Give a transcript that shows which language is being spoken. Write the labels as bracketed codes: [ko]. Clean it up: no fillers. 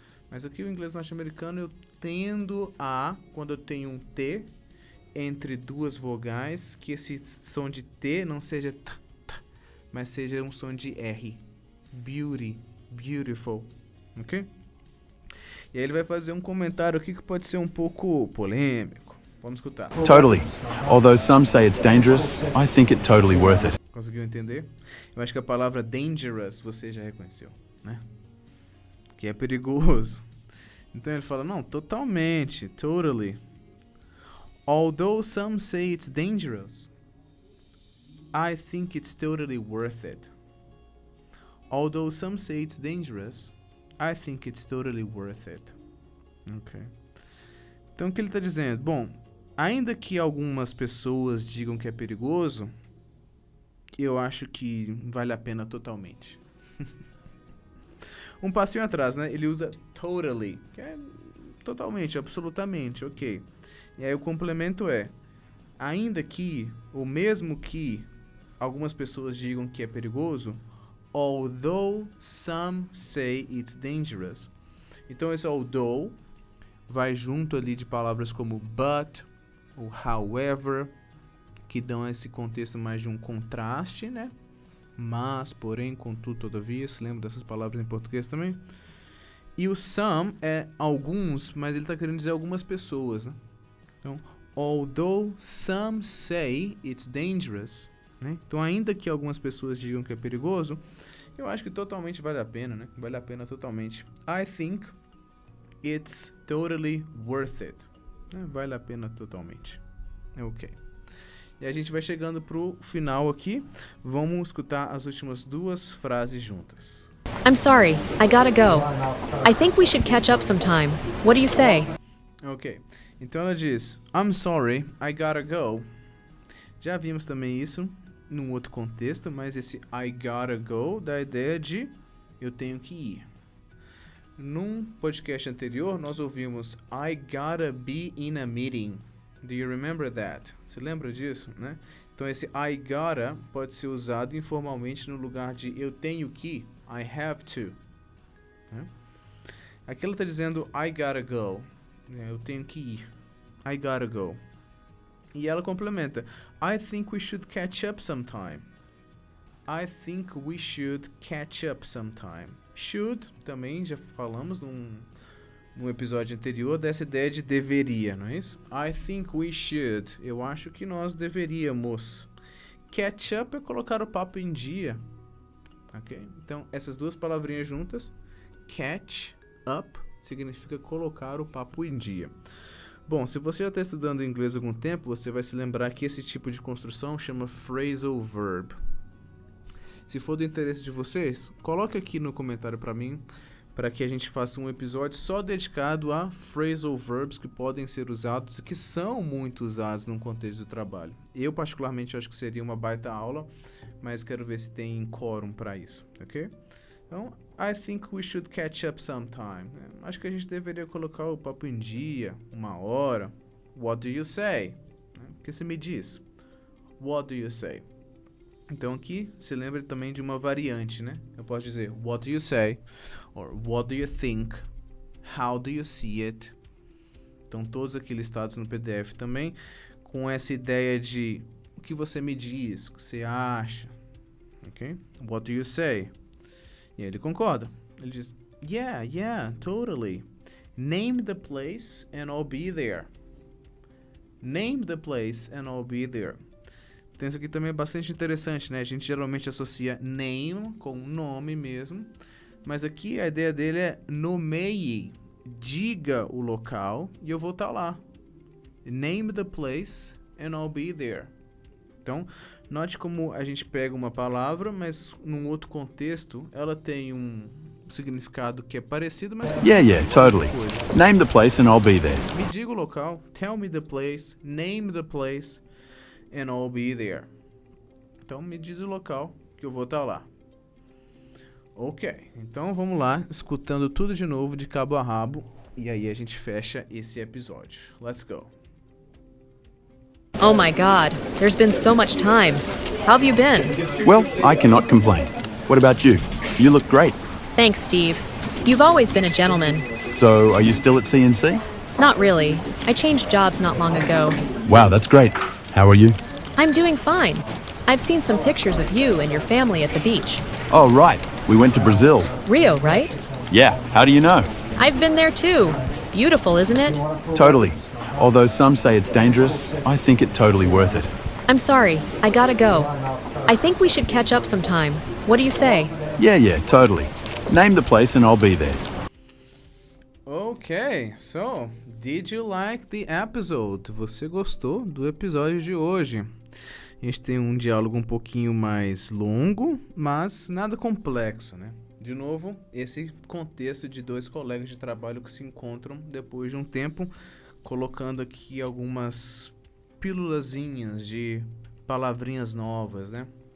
[pt] Mas aqui o inglês norte-americano eu tendo a, quando eu tenho um T entre duas vogais, que esse som de T não seja t, mas seja um som de R. [en] Beauty, beautiful, [pt] ok? E aí ele vai fazer um comentário aqui que pode ser um pouco polêmico. Vamos escutar. [en] Totally. Although some say it's dangerous, I think it totally worth it. [pt] Conseguiu entender? Eu acho que a palavra dangerous você já reconheceu, né? Que é perigoso. Então ele fala, não, totalmente, totally. [en] Although some say it's dangerous, I think it's totally worth it. Although some say it's dangerous, I think it's totally worth it. Ok. [pt] Então o que ele está dizendo? Bom, ainda que algumas pessoas digam que é perigoso, eu acho que vale a pena totalmente. Um passinho atrás, né? Ele usa totally, que é totalmente, absolutamente, ok. E aí o complemento é, ainda que, ou mesmo que algumas pessoas digam que é perigoso, [en] although some say it's dangerous. [pt] Então esse although vai junto ali de palavras como but, ou however, que dão esse contexto mais de um contraste, né? Mas, porém, contudo, todavia, se lembra dessas palavras em português também? E o some é alguns, mas ele está querendo dizer algumas pessoas, né? [en] Então, although some say it's dangerous, né? [pt] Então, ainda que algumas pessoas digam que é perigoso, eu acho que totalmente vale a pena, né? Vale a pena totalmente. [en] I think it's totally worth it. [pt] Vale a pena totalmente. Ok. E a gente vai chegando pro final aqui. Vamos escutar as últimas duas frases juntas. [en] I'm sorry, I gotta go. I think we should catch up sometime. What do you say? [pt] Ok. Então ela diz, [en] I'm sorry, I gotta go. [pt] Já vimos também isso num outro contexto, mas esse [en] I gotta go [pt] dá a ideia de eu tenho que ir. Num podcast anterior, nós ouvimos [en] I gotta be in a meeting. Do you remember that? [pt] Você lembra disso, né? Então esse I gotta pode ser usado informalmente no lugar de eu tenho que, [en] I have to. [pt] Né? Aqui ela está dizendo [en] I gotta go. [pt] Eu tenho que ir. [en] I gotta go. [pt] E ela complementa. [en] I think we should catch up sometime. I think we should catch up sometime. [pt] Should, também já falamos num episódio anterior, dessa ideia de deveria, não é isso? [en] I think we should. [pt] Eu acho que nós deveríamos. Catch up é colocar o papo em dia. Ok? Então, essas duas palavrinhas juntas, catch up, significa colocar o papo em dia. Bom, se você já está estudando inglês há algum tempo, você vai se lembrar que esse tipo de construção chama phrasal verb. Se for do interesse de vocês, coloque aqui no comentário para mim, para que a gente faça um episódio só dedicado a phrasal verbs que podem ser usados e que são muito usados num contexto do trabalho. Eu, particularmente, acho que seria uma baita aula, mas quero ver se tem quórum para isso, ok? [en] Então, I think we should catch up sometime. [pt] Acho que a gente deveria colocar o papo em dia, uma hora. [en] What do you say? [pt] O que você me diz? What do you say? Então aqui, se lembra também de uma variante, né? Eu posso dizer, [en] what do you say? Or what do you think? How do you see it? [pt] Então todos aqui listados no PDF também, com essa ideia de o que você me diz, o que você acha, ok? [en] What do you say? [pt] E aí ele concorda. Ele diz, [en] yeah, totally. Name the place and I'll be there. Name the place and I'll be there. [pt] Então isso aqui também é bastante interessante, né? A gente geralmente associa name com nome mesmo, mas aqui a ideia dele é nomeie, diga o local e eu vou estar lá. [en] Name the place and I'll be there. [pt] Então, note como a gente pega uma palavra, mas num outro contexto, ela tem um significado que é parecido, mas... [en] Yeah, totally. Name the place and I'll be there. [pt] Me diga o local, [en] tell me the place, name the place, and I'll be there. [pt] Então, me diz o local que eu vou estar lá. Ok, então vamos lá, escutando tudo de novo, de cabo a rabo, e aí a gente fecha esse episódio. [en] Let's go. Oh my god, there's been so much time. How have you been? Well, I cannot complain. What about you? You look great. Thanks, Steve. You've always been a gentleman. So, are you still at CNC? Not really. I changed jobs not long ago. Wow, that's great. How are you? I'm doing fine. I've seen some pictures of you and your family at the beach. Oh, right. We went to Brazil. Rio, right? Yeah, how do you know? I've been there too. Beautiful, isn't it? Totally. Although some say it's dangerous, I think it totally worth it. I'm sorry, I gotta go. I think we should catch up sometime. What do you say? Yeah, totally. Name the place and I'll be there. Ok, Okay, so, did you like the episode? [pt] Você gostou do episódio de hoje? A gente tem um diálogo um pouquinho mais longo, mas nada complexo, né? De novo, esse contexto de dois colegas de trabalho que se encontram depois de um tempo, colocando aqui algumas pílulazinhas de palavrinhas novas, né?